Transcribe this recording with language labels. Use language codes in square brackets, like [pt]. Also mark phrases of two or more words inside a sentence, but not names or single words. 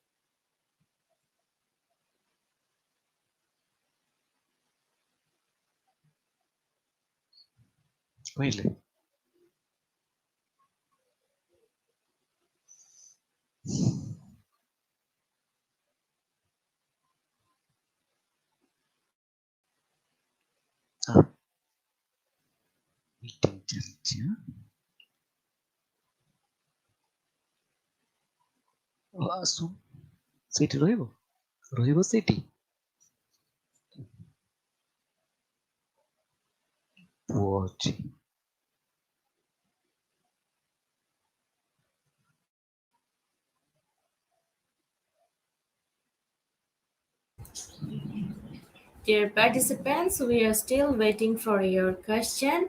[or] କହିଲେ ମିଟିଂ ଚାଲିଛି ଆସୁ ସେଇଠି ରହିବ ରହିବ ସେଇଠି ପୁଅ ଅଛି [en] Dear participants, we are still waiting for your question.